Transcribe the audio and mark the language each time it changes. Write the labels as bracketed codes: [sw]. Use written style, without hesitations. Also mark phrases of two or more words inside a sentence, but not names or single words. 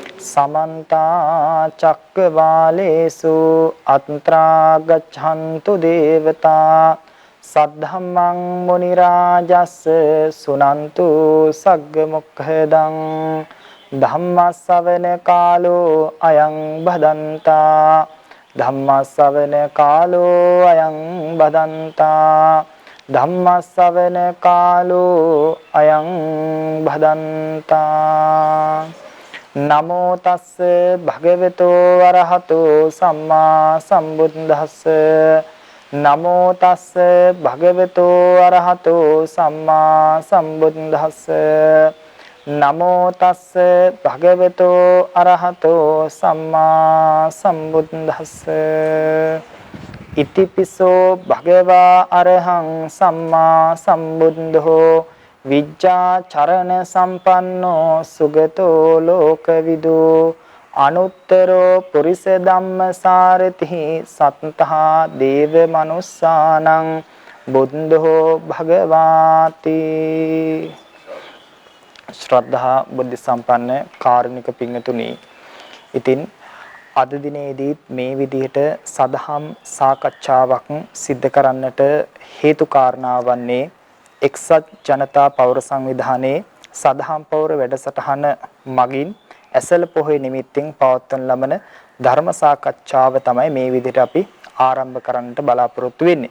[pi] समन्ता चक्रवालेषु अत्रा गच्छन्तु देवता सद्धम्मं मुनिराजस्य सुनन्तु सग्गमुखदं धम्मश्रवण कालो अयं भदन्ता धम्मश्रवण कालो अयं भदन्ता धम्मश्रवण कालो अयं भदन्ता नमो तस् भगवतो अरहतो सम्मा सम्बुद्धस्स नमो तस् भगवतो अरहतो सम्मा सम्बुद्धस्स नमो तस् भगवतो अरहतो सम्मा सम्बुद्धस्स इतिपिसो भगवा अरहं सम्मा सम्बुद्धो विज्जा चरण संपन्नो सुगतो लोकविदो अनुत्तरो पुरुष धम्म सारथि सत्तः देव मनुष्यानं बुद्धो भगवाति [si] ශ්‍රද්ධා බුද්ධි සම්පන්න කාරුණික පින්තුනි ඉතින් අද දිනේදී මේ විදිහට සදහම් සාකච්ඡාවක් සිද්ධ කරන්නට හේතු කාරණා වන්නේ එක්සත් ජනතා පෞර සංවිධානයේ සදහම් පෞර වැඩසටහන මගින් ඇසළ පොහොය නිමිත්තෙන් පවත්වන ලබන ධර්ම සාකච්ඡාව තමයි මේ විදිහට අපි ආරම්භ කරන්නට බලාපොරොත්තු වෙන්නේ.